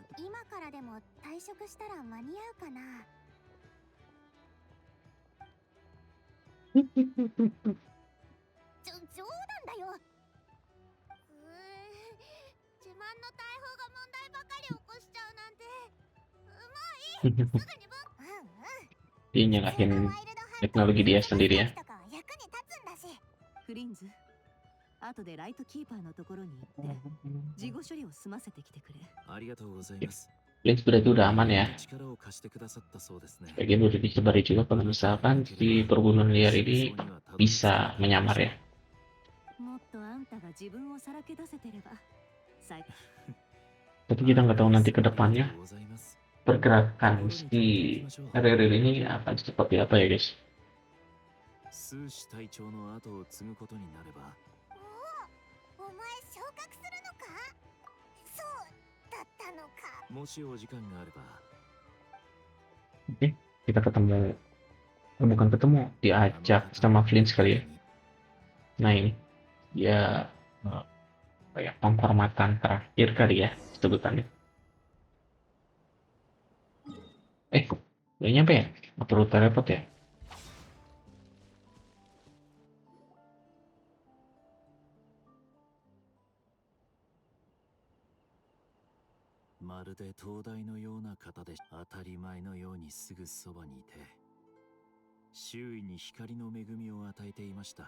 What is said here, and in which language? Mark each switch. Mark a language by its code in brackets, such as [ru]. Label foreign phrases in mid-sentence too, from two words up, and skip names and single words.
[ja] 今からでも退職したら間に合うかな。冗談だよ。自慢の大砲が問題ばかり起こしちゃうなんて。もういい。すぐに [id] Dia nyalahin teknologi dia sendiri ya. [ja] フリンズ、 後でライトキーパーのところに行って事後処理を済ませてきてくれ。ありがとうございます。 [id] Flint berarti udah aman ya. [ja] 力を貸してくださったそうですね。 [id] Bagian udah dicebari juga kalau misalkan si perburuan liar ini bisa menyamar ya. [ja] もっとあんたが自分をさらけ出せてれば。最 [id] Tapi kita nggak tahu nanti ke depannya [ja] ありがとうございます。 [id] pergerakan si Riri ini akan seperti apa ya guys. [ja] スーシ隊長の後を継ぐことになれば、お前昇格するのか？そうだったのか。もしお時間があれば、 [id] Oke, kita ketemu, bukan ketemu, diajak sama Flint sekali ya. Nah ini, dia apa ya, penghormatan terakhir kali ya sebutannya. Udah nyampe ya? Nggak perlu teleport ya? [ja] まるで灯台のような方で当たり前のようにすぐそばにいて、周囲に光の恵みを与えていました。